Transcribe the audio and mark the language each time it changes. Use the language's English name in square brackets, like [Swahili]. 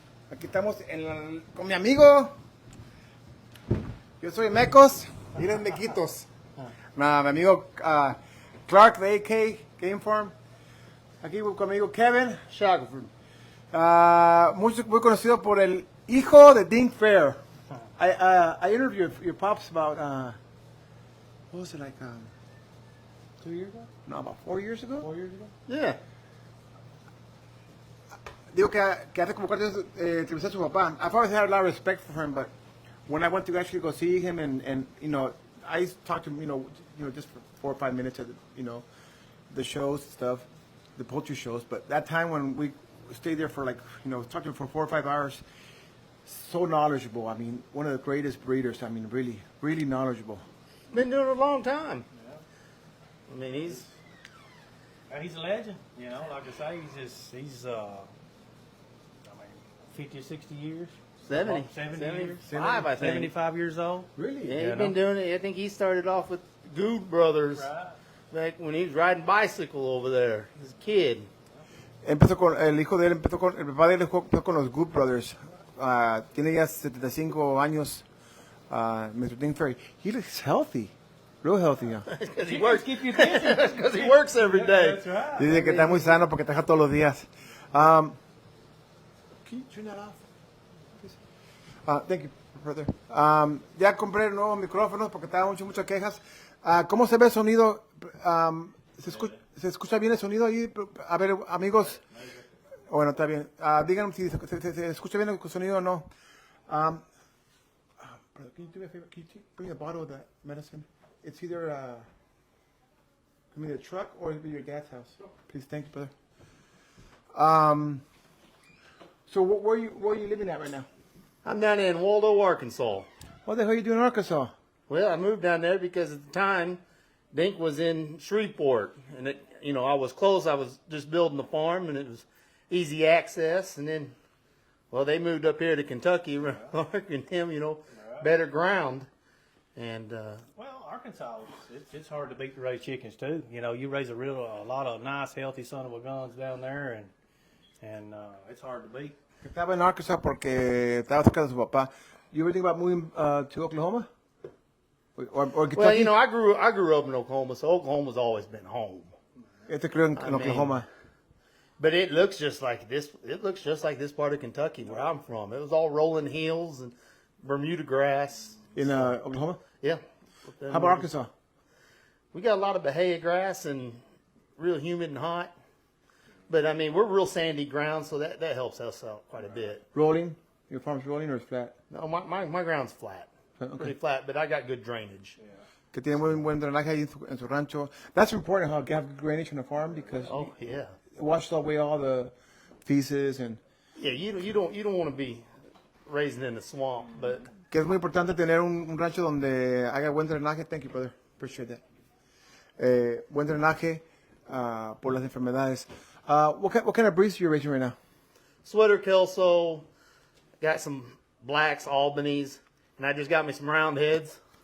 [Spanish] Aquí estamos con mi amigo. Yo soy Mecos. Miren Mequitos. Nah, mi amigo Clark de AK Game Farm. Aquí con mi amigo Kevin Shackelford. Muy conocido por el hijo de Dink Fair. [English] I interviewed your pops about what was it, like 2 years ago? no, about 4 years ago? 4 years ago? Yeah. [Spanish] Digo que hace como 4 años entrevisté a su papá. [English] I've always had a lot of respect for him, but when I went to actually go see him and you know, I talked to him, you know, just for 4 or 5 minutes at the shows and stuff, the poultry shows. But that time when we stayed there for like, you know, talked to him for 4 or 5 hours, so knowledgeable. I mean, one of the greatest breeders. I mean, really, really knowledgeable. Been doing it a long time. Yeah. I mean, he's He's a legend, you know. Like I say, he's I mean, 50 or 60 years. 70 years. 75, I think. 75 years old. Really? Yeah, he's been doing it. I think he started off with Good Brothers Right. back when he was riding bicycle over there as a kid. [Spanish] Empezó con el hijo de él, el papá de él empezó con los Good Brothers. Tiene ya 75 años. Mr. Dink Fair. [English] He looks healthy, real healthy. Yeah. Because he Chickens works. keep you busy. Because he works every day. That's right. [Spanish] Dice que está muy sano porque trabaja todos los días. [English] Can you turn that off? Please? Thank you, brother. [Spanish] Ya compré nuevos micrófonos porque estaban muchas quejas. ¿Cómo se ve el sonido? ¿Se escucha bien el sonido ahí? A ver, amigos. Bueno, está bien. Díganme si se escucha bien el sonido o no. [English] Brother, can you do me a favor? Can you bring a bottle of that medicine? It's either come in the truck or it'll be your dad's house. Please, thank you, brother. So where are you living at right now? I'm down in Waldo, Arkansas. What the hell are you doing in Arkansas? Well, I moved down there because at the time, Dink was in Shreveport, and it, you know, I was close. I was just building the farm, and it was easy access. And then, well, they moved up here to Kentucky, and him, you know, better ground. And Well, Arkansas, it's hard to beat to raise chickens too. You know, you raise a lot of nice, healthy son of a guns down there, and it's hard to beat. [Spanish] Estaba en Arkansas porque estaba cerca de su papá. [English] You ever think about moving to Oklahoma? Or Kentucky? well, you know, I grew up in Oklahoma, so Oklahoma's always been home. [Spanish] Este creo en [English] I mean, Oklahoma. But it looks just like this. It looks just like this part of Kentucky where I'm from. It was all rolling hills and Bermuda grass. In Oklahoma? Yeah. How about Arkansas? We got a lot of bahia grass and real humid and hot. But I mean, we're real sandy ground, so that helps us out quite a bit. Rolling? Your farm's rolling or it's flat? No, my ground's flat, Okay. pretty flat, but I got good drainage. [Spanish] Que tiene buen drenaje ahí en su rancho. [English] That's important how you have good drainage on a farm because Oh yeah, it washes away all the feces and yeah. You don't want to be raising in the swamp, but [Spanish] que es muy importante tener un rancho donde haya buen drenaje. [English] Thank you, brother. Appreciate that. [Spanish] Buen drenaje por las enfermedades. [English] What kind of breeds are you raising right now? sweater kelso, got some blacks, Albanese, and I just got me some round heads.